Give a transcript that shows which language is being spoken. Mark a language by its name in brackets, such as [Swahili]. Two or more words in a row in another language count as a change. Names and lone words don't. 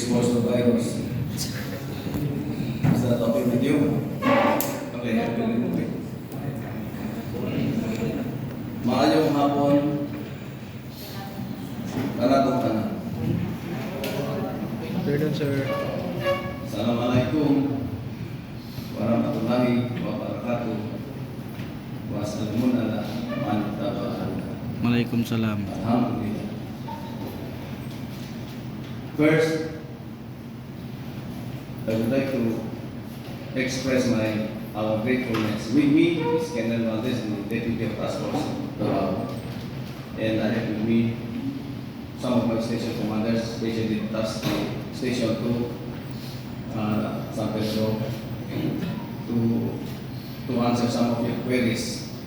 [English] exposed to virus. Is that okay with you? Okay, I will remove it. [Cebuano] Maayong hapon, kanatong tanan. [English] Pardon, sir. [Arabic] السلام عليكم ورحمة الله وبركاته. وعليكم السلام ورحمة الله وبركاته. وعليكم السلام. الحمد لله. [English] First, I would like to express our gratefulness. With me is Colonel Valdez, the Deputy of Task Force Davao. And I have with me some of my station commanders, especially Task Station 2, San Pedro, to answer some of your queries.